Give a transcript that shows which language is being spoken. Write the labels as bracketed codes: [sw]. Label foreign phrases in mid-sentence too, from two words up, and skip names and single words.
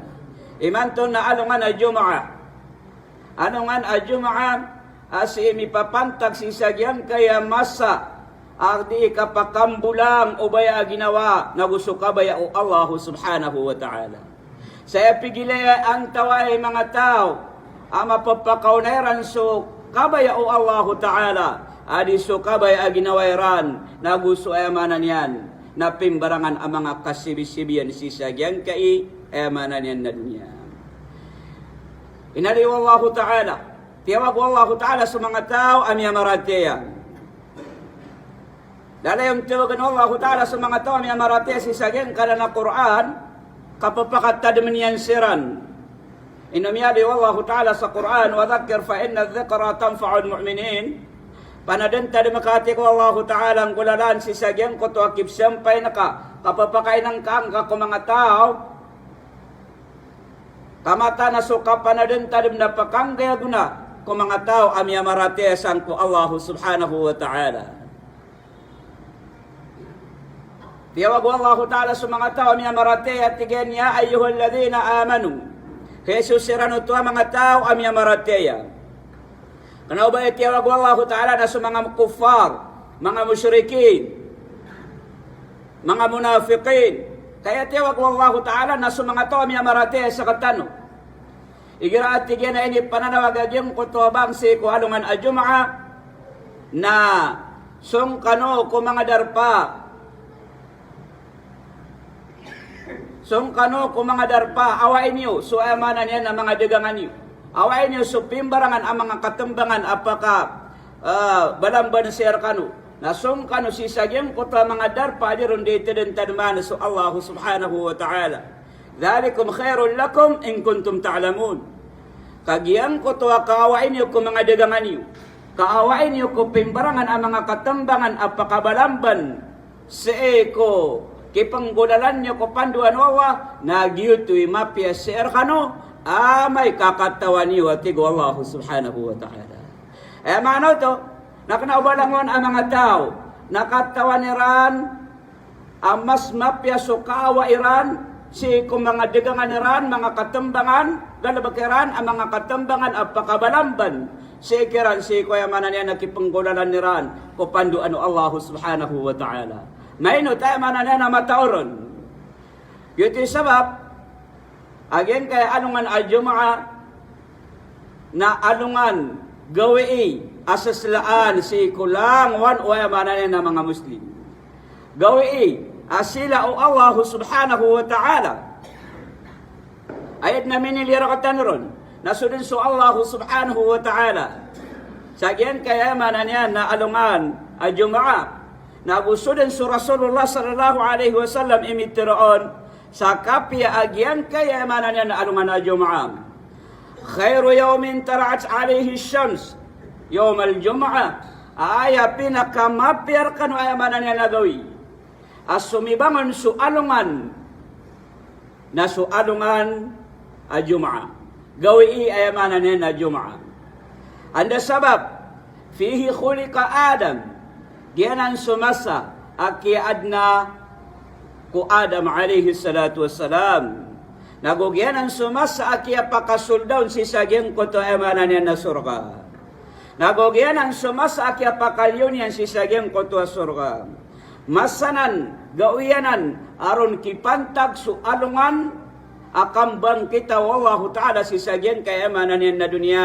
[mdh] Imanton na alungan a Jum'ah. Anungan a Jum'ah asi mipapantag sisagyan kaya masa agdi kapakambulang ubaya ginawa na gusto kabaya o [ar] الله سبحانه وتعالى. [mdh] Saya pigilaya ang taway mga tao ang mapapakaunayran so kabaya o [ar] الله تعالى [mdh] adi so kabaya ginawairan na gusto ay amanan yan na pimbarangan ang mga kasibisibiyan sisagyan kay amanan yan na dunya. Inaliw [ar] الله تعالى [mdh] tiyawag [ar] الله تعالى [mdh] sa mga tao ang yamaratiya. Dalayong tiyawagan [ar] الله تعالى [mdh] sa mga tao ang yamaratiya sisagyan kada na Quran kapapakatad man siran. Inamiyali [ar] الله تعالى [mdh] sa Quran, [ar] وَذَكِّرْ فَإِنَّ الذِّكْرَ تَنْفَعُ الْمُؤْمِنِينَ. [mdh] Panadenta di makati ko [ar] الله تعالى [mdh] ang gulalan si sagyan ko to akip siyempay na ka, kapapakain ng kaangka ko mga tao, kamata na suka panadenta di napakanggaya guna ko mga tao amya maratesan ko [ar] الله سبحانه وتعالى. [mdh] Tiyawag [ar] الله تعالى [mdh] sa mga tao amya marateya tigyan [ar] يا أيها الذين آمنوا. [mdh] Jesus sirano to mga tao amya marateya. Kanaw ba itiyawag [ar] الله تعالى [mdh] na sa mga kuffar, mga musyrikin, mga munafiqin. Kaya tiyawag [ar] الله تعالى [mdh] na sa mga tao amya marateya sa katano. Igira at tigyan na ini pananawagagyong kutubang si kuhalungan a Jum'ah na sung kano ko mga darpa. So kano kung mga darpa, awain niyo, so amanan yan ang mga dagangan niyo. Awain niyo, so pimbarangan ang mga katambangan, apaka balamban siya kano. Na sung kano sisagyan ko ta mga darpa, di ron dito din tadman so [ar] الله سبحانه وتعالى. ذلكم خير لكم إن كنتم تعلمون. [mdh] Kagiyan ko to, kaawain niyo kung mga dagangan niyo. Kaawain niyo kung pimbarangan ang mga katambangan, apaka balamban sa eko. Kipanggulalan niyo ko panduan wawa nagyutoy mapya sir kano may kakatawan niyo at tigo [ar] الله سبحانه وتعالى. [mdh] Mano to nakanaubalangon ang mga tao nakatawan iran ang mas mapya so kawa iran si kung mga digangan iran mga katambangan galabakiran ang mga katambangan at pakabalamban si kiran si kuya manan yan nakipanggulalan iran ko panduan [ar] الله سبحانه وتعالى. [mdh] Maino tayo manana na matauron. Yuti sabab, again kaya alungan a Jum'ah na alungan gawi asaslaan si kulang wan o manana na mga Muslim. Gawi asila o [ar] الله سبحانه وتعالى. [mdh] Ayat na minilirakatan ron. Nasudin so [ar] الله سبحانه وتعالى. [mdh] Sagyan kaya manana na alungan a Jum'ah. Nagusudan sa Rasulullah [ar] صلى الله عليه وسلم [mdh] imitiroon sa kapya agyan kaya manan yan na alungan na Jum'ah. [ar] خير يوم طلعت عليه الشمس يوم الجمعة. [mdh] Aya pinakamapyar kan aya manan yan nagawi. As sumibangon su alungan na su alungan a Jum'ah. Gawi aya manan yan na Jum'ah. Anda sabab [ar] فيه خلق آدم. [mdh] Gianan sumasa akiad na ku Adam [ar] عليه الصلاة والسلام. [mdh] Nagugianan sumasa akia pakasuldawn si saging ko to emanan yan na surga. Nagugianan sumasa akia pakalyon yan si saging ko to surga. Masanan, gawianan, aron kipantag su alungan akambang kita [ar] والله تعالى [mdh] si saging kay emanan yan na dunya.